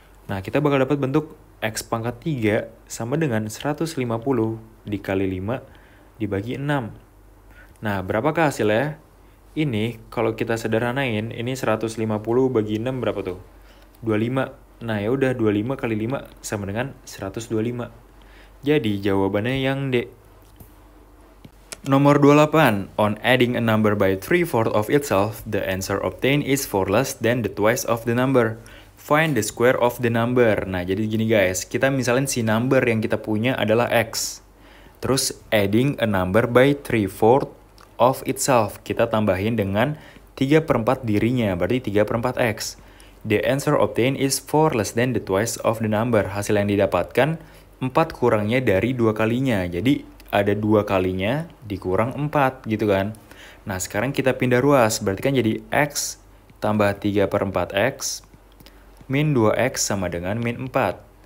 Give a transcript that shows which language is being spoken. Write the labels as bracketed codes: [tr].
[id] Nah, kita bakal dapat bentuk X pangkat 3 sama dengan 150 dikali 5 dibagi 6. Nah, berapakah hasilnya? Ini, kalau kita sederhanain, ini 150 bagi 6 berapa tuh? 25. Nah, ya udah 25 kali 5 sama dengan 125. Jadi, jawabannya yang D. Nomor 28. [en] On adding a number by 3/4 of itself, the answer obtained is 4 less than the twice of the number. Find the square of the number. [id] Nah, jadi gini guys, kita misalnya si number yang kita punya adalah X. Terus [en] adding a number by 3/4 of itself. [id] Kita tambahin dengan 3/4 dirinya, berarti 3/4 X. [en] The answer obtained is 4 less than the twice of the number. [id] Hasil yang didapatkan 4 kurangnya dari 2 kalinya. Jadi ada 2 kalinya dikurang 4 gitu kan. Nah, sekarang kita pindah ruas. Berarti kan jadi X tambah 3/4X min 2X sama dengan min 4.